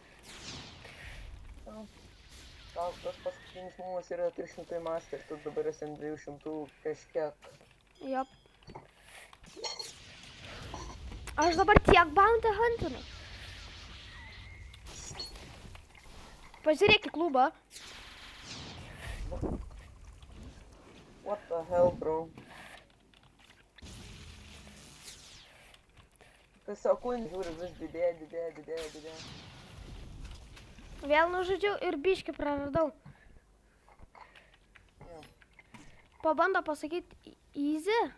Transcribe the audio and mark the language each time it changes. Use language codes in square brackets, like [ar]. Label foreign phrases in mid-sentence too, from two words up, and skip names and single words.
[lt] Gal tas paskutinis mūvas yra 300 master, tu dabar esi ant 200 kažkiek. Jop. Aš dabar tiek bounty huntinu. Pažiūrėk į klubą. [en] What the hell, bro? [lt] Kas sekundė žiūri, vis didėja. Vėl nužudžiau ir biškį praradau. Yeah. Pabando pasakyti easy.